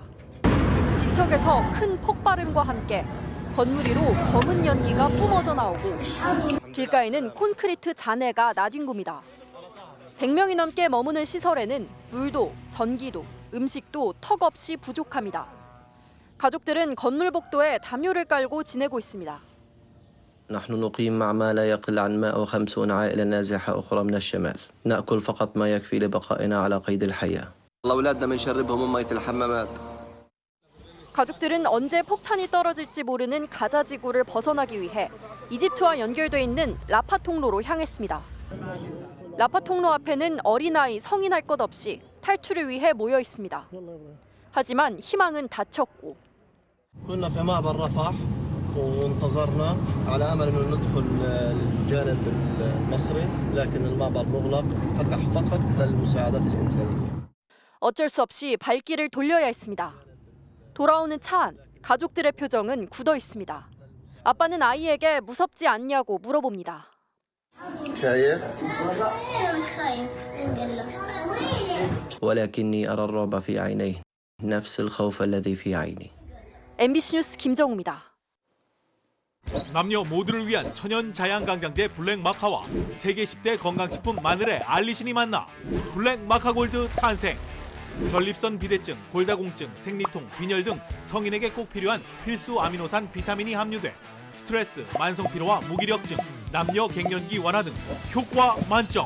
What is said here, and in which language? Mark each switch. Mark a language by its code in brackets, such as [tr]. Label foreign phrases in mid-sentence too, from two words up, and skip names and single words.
[ko] 지척에서 큰 폭발음과 함께 건물 위로 검은 연기가 뿜어져 나오고 길가에는 콘크리트 잔해가 나뒹굽니다. 100명이 넘게 머무는 시설에는 물도, 전기도, 음식도 턱없이 부족합니다. 가족들은 건물 복도에 담요를 깔고 지내고 있습니다. [ar] نحن نقيم مع ما لا يقل عن 150 عائلة نازحة أخرى من الشمال. نأكل فقط ما يكفي لبقائنا على قيد الحياة. أولادنا بنشربهم مية الحمامات. [ko] 가족들은 언제 폭탄이 떨어질지 모르는 가자 지구를 벗어나기 위해 이집트와 연결돼 있는 라파 통로로 향했습니다. 라파 통로 앞에는 어린아이, 성인 할 것 없이 탈출을 위해 모여 있습니다. 하지만 희망은 닫혔고 [ar] وانتظرنا على امل انه ندخل الجانب المصري لكن المعبر مغلق فتح فقط للمساعدات الانسانيه. [ko] 어쩔 수 없이 발길을 돌려야 했습니다. 돌아오는 차 안, 가족들의 표정은 굳어 있습니다. 아빠는 아이에게 무섭지 않냐고 물어봅니다. [ar] خايف؟ ولكني أرى الرعب في عينيه نفس الخوف الذي في عيني. [ko] MBC 뉴스 김정우입니다. 남녀 모두를 위한 천연 자양강장제 블랙 마카와 세계 10대 건강식품 마늘의 알리신이 만나 블랙 마카 골드 탄생. 전립선 비대증, 골다공증, 생리통, 빈혈 등 성인에게 꼭 필요한 필수 아미노산 비타민이 함유돼 스트레스, 만성 피로와 무기력증, 남녀 갱년기 완화 등 효과 만점.